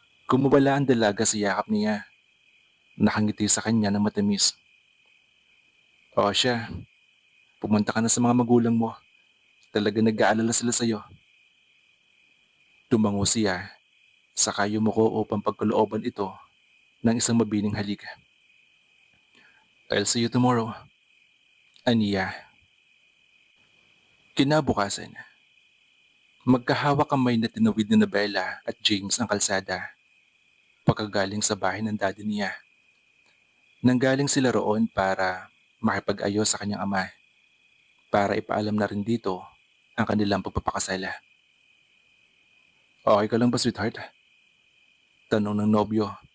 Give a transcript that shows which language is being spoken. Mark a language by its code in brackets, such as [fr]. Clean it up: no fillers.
[tl] Kumawala ang dalaga sa yakap niya. Nakangiti sa kanya ng matamis. O siya, pumunta ka na sa mga magulang mo. Talaga nag-aalala sila sa'yo. Tumango siya, saka yumuko upang pagkalooban ito ng isang mabining halik. [en] I'll see you tomorrow, aniya. [tl] Kinabukasan, magkahawak kamay na tinawid ni Bella at James ang kalsada pagkagaling sa bahay ng daddy niya. Nanggaling sila roon para makipag-ayos sa kanyang ama para ipaalam na rin dito ang kanilang pagpapakasala. Okay ka lang ba, sweetheart? Tanong ng nobyo.